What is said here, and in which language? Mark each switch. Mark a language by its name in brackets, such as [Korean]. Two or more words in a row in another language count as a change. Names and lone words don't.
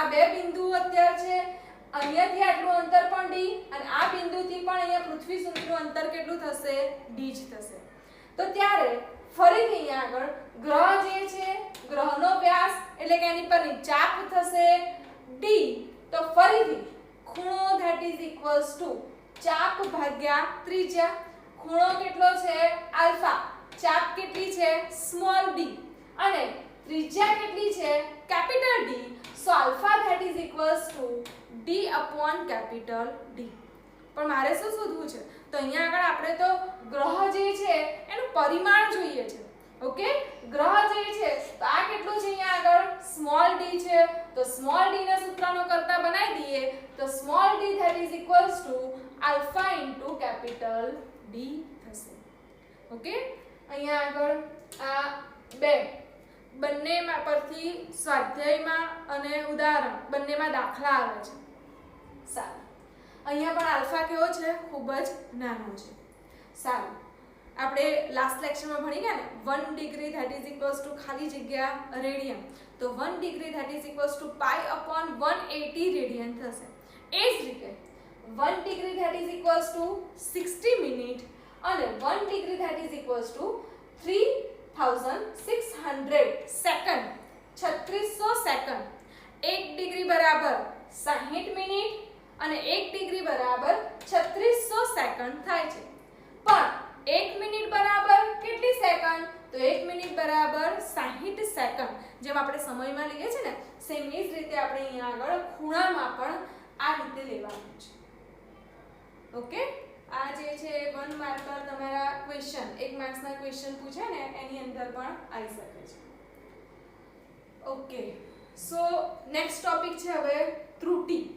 [Gujarati] આ બે બિંદુઓ અત્યારે છે અહીંયાથી આટલું અંતર પણ d અને આ બિંદુથી પણ અહીંયા પૃથ્વી સુધીનું અંતર કેટલું થશે d જ થશે તો ત્યારે ફરીથી અહીંયા આગળ ગ્રહ જે છે ગ્રહનો વ્યાસ એટલે કે એની પરની ચાપ થશે d તો ફરીથી ખૂણો [English] that is equals to [Gujarati] ચાપ ભાગ્યા ત્રિજ્યા ખૂણો કેટલો છે આલ્ફા ચાપ કેટલી છે સ્મોલ d અને ત્રિજ્યા કેટલી છે કેપિટલ D [English] so alpha that is equals to d upon capital D [Gujarati] પણ મારે શું શોધવું છે તો અહીંયા આગળ આપણે તો ગ્રહ જે છે એનું પરિમાણ જોઈએ છે ઓકે ગ્રહ જે છે તો આ કેટલું છે અહીંયા આગળ સ્મોલ d છે તો સ્મોલ d ના સૂત્રનો કરતા બનાવી દઈએ તો સ્મોલ d [English] that is equals to alpha into capital D [Gujarati] થશે ઓકે અહીંયા આગળ આ બે બંનેમાં પરથી સ્વાધ્યાયમાં અને ઉદાહરણ બંનેમાં દાખલા આવે છે સારું અહીંયા પણ આલ્ફા કેવો છે ખૂબ જ નાનો છે સારું આપણે લાસ્ટ લેક્ચરમાં ભણી ગયા ને 1 ડિગ્રી [English] that is equals to [Gujarati] ખાલી જગ્યા રેડિયન તો 1 ડિગ્રી [English] that is equals to pi upon 180 [Gujarati] રેડિયન થશે એ જ રીતે 1 ડિગ્રી [English] that is equals to [Gujarati] 60 મિનિટ અને 1 ડિગ્રી [English] that is equals to [Gujarati] 3600 સેકન્ડ 3600 સેકન્ડ 1 ડિગ્રી બરાબર 60 મિનિટ અને 1 ડિગ્રી બરાબર 3600 સેકન્ડ થાય છે પણ 1 મિનિટ બરાબર કેટલી સેકન્ડ તો 1 મિનિટ બરાબર 60 સેકન્ડ જેમ આપણે સમયમાં લઈએ છે ને સેમ એ જ રીતે આપણે અહીંયા આગળ ખૂણામાં પણ આ રીતે લેવાનું છે ઓકે આ જે છે 1 માર્ક પર તમારા ક્વેશ્ચન 1 માર્ક્સના ક્વેશ્ચન પૂછે ને એની અંદર પણ આવી શકે છે ઓકે [English] so next topic [Gujarati] છે હવે ત્રુટિ